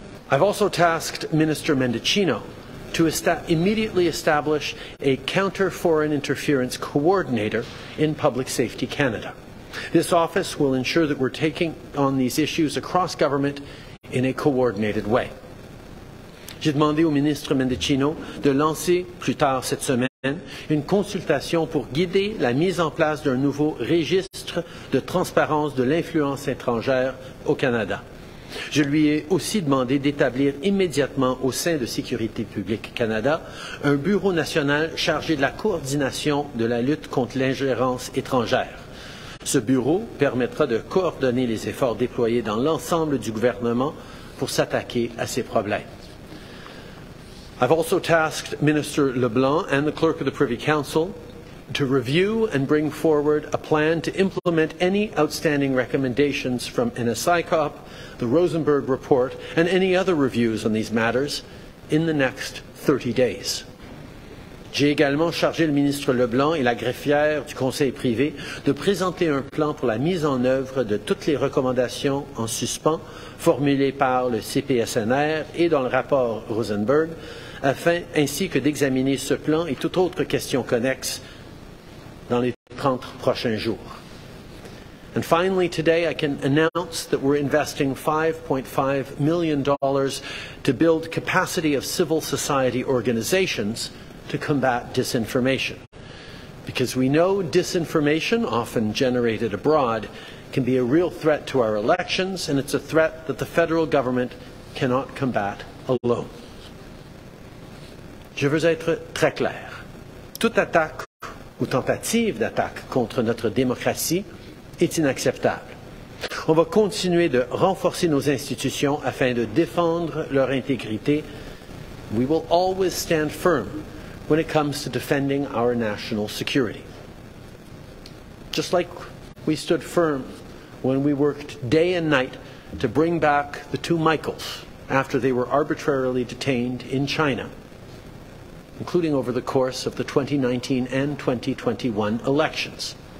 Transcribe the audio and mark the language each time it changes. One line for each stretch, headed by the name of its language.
English: I've also tasked Minister Mendicino to immediately establish a counter-foreign interference coordinator in Public Safety Canada. This office will ensure that we're taking on these issues across government in a coordinated way.
French: J'ai demandé au ministre Mendicino de lancer plus tard cette semaine une consultation pour guider la mise en place d'un nouveau registre registre de transparence de l'influence étrangère au Canada. Je lui ai aussi demandé d'établir immédiatement au sein de Sécurité publique Canada un bureau national chargé de la coordination de la lutte contre l'ingérence étrangère. Ce bureau permettra de coordonner les efforts déployés dans l'ensemble du gouvernement pour s'attaquer à ces problèmes.
English: I've also tasked Minister LeBlanc and the Clerk of the Privy Council to review and bring forward a plan to implement any outstanding recommendations from NSICOP, the Rosenberg Report, and any other reviews on these matters in the next 30 days.
French: J'ai également chargé le ministre Leblanc et la greffière du Conseil privé de présenter un plan pour la mise en œuvre de toutes les recommandations en suspens formulées par le CPSNR et dans le rapport Rosenberg, ainsi que d'examiner ce plan et toute autre question connexe dans les 30 prochains jours.
English: And finally, today I can announce that we're investing $5.5 million to build capacity of civil society organizations to combat disinformation. Because we know disinformation, often generated abroad, can be a real threat to our elections, and it's a threat that the federal government cannot combat alone.
French: Je veux être très clair. Toute attaque ou tentative d'attaque contre notre démocratie est inacceptable. On va continuer de renforcer nos institutions afin de défendre leur intégrité.
English: We will always stand firm when it comes to defending our national security. Just like we stood firm when we worked day and night to bring back the two Michaels after they were arbitrarily detained in China, including over the course of the 2019 and 2021 elections.